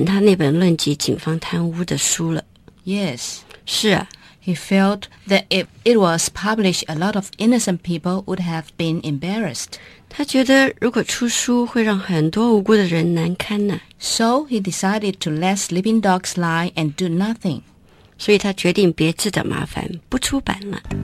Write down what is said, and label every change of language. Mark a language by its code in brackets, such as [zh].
[zh] 他那本论及警方贪污的书了。 [en] Yes. [zh] 是啊。 [en] He felt that if it was published, a lot of innocent people would have been embarrassed. [zh] 他觉得如果出书会让很多无辜的人难堪呢。 [en] So he decided to let sleeping dogs lie and do nothing. [zh] 所以他决定别自找麻烦，不出版了。